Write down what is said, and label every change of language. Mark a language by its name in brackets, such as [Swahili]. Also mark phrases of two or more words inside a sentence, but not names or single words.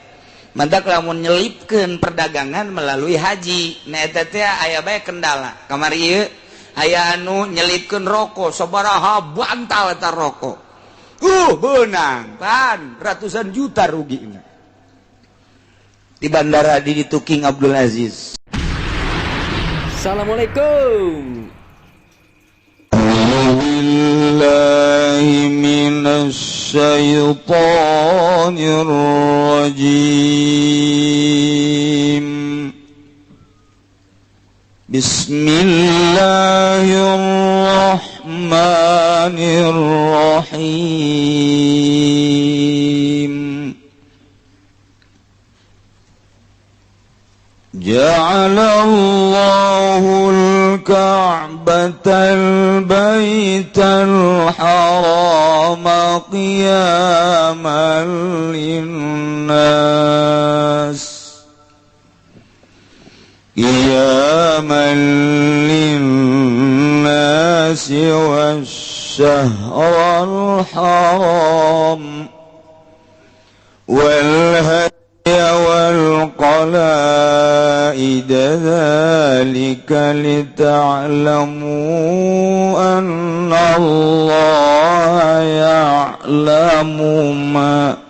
[Sundanese] Mantak lamun nyelipkeun perdagangan melalui haji na eta teh aya bae kendala kamari ieu aya anu nyelipkeun rokok sabaraha bantal eta rokok beunang pan ratusan juta rugina di bandara di ditu King Abdul Aziz. [Arabic] Assalamualaikum. بالله من الشيطان الرجيم. Bismillahirrahmanirrahim. جعل الله الكعبة البيت الحرام قياما للناس والشهر الحرام وال والقلائد ذلك لتعلموا أن الله يعلم ما